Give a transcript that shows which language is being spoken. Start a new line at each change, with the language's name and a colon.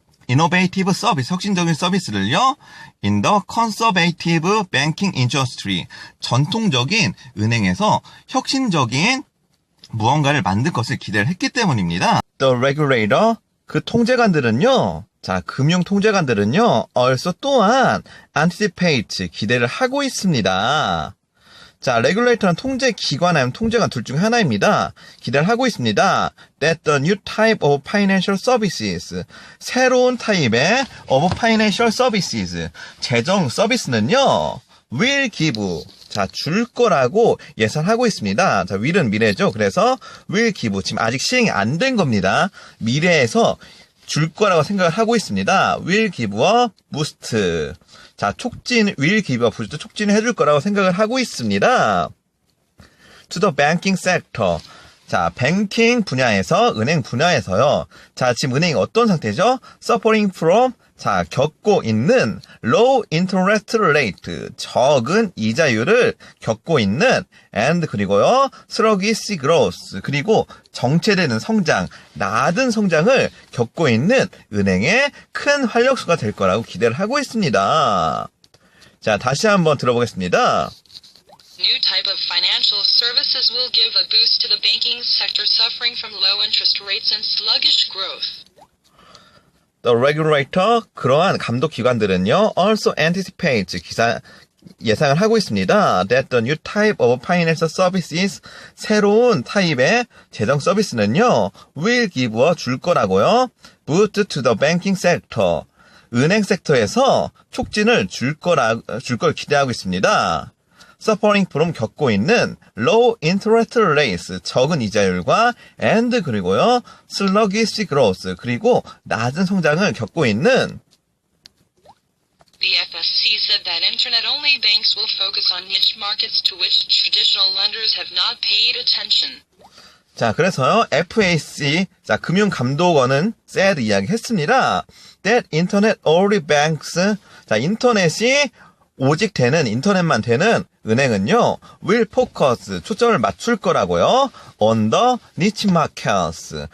English: innovative service,
Korean: 혁신적인 서비스를요,
English: in the conservative banking industry,
Korean: 전통적인 은행에서 혁신적인 무언가를 만들 것을 기대를 했기 때문입니다.
English: The regulator,
Korean: 그 통제관들은요, 자, 금융 통제관들은요, also 또한
English: anticipate,
Korean: 기대를 하고 있습니다. 자, regulator는 통제기관 아니면 통제관 둘 중 하나입니다. 기대를 하고 있습니다.
English: That the new type of financial services,
Korean: 새로운 타입의
English: of financial services,
Korean: 재정 서비스는요,
English: will give,
Korean: 자, 줄 거라고 예상하고 있습니다. 자, will은 미래죠. 그래서
English: will give,
Korean: 지금 아직 시행이 안 된 겁니다. 미래에서 줄 거라고 생각을 하고 있습니다.
English: will give a boost.
Korean: 자,
English: will give a boost,
Korean: 촉진을 해줄 거라고 생각을 하고 있습니다.
English: To the banking sector.
Korean: 자, 뱅킹 분야에서, 은행 분야에서요. 자, 지금 은행이 어떤 상태죠?
English: Suffering from,
Korean: 자, 겪고 있는
English: low interest rate,
Korean: 적은 이자율을 겪고 있는 and 그리고요,
English: sluggish growth,
Korean: 그리고 정체되는 성장, 낮은 성장을 겪고 있는 은행의 큰 활력소가 될 거라고 기대를 하고 있습니다. 자, 다시 한번 들어보겠습니다.
English: New type of financial services will give a boost to the banking sector suffering from low interest rates and sluggish growth.
Korean: The regulator, 그러한 감독기관들은요, also anticipate, 예상을 하고 있습니다.
English: That the new type of financial services,
Korean: 새로운 타입의 재정 서비스는요,
English: will give,
Korean: 줄 거라고요.
English: boost to the banking sector,
Korean: 은행 섹터에서 촉진을 줄 걸 기대하고 있습니다.
English: Suffering from,
Korean: 겪고 있는
English: low interest rates,
Korean: 적은 이자율과 and 그리고요,
English: sluggish growth,
Korean: 그리고 낮은 성장을 겪고 있는
English: The FSC said that internet-only banks will focus on niche markets to which traditional lenders have not paid attention.
Korean: 자, 그래서요, FAC, 자, 금융감독원은 said 이야기했습니다.
English: That internet-only banks,
Korean: 자, 인터넷이 오직 되는, 인터넷만 되는 은행은요,
English: will focus,
Korean: 초점을 맞출 거라고요.
English: on the niche markets.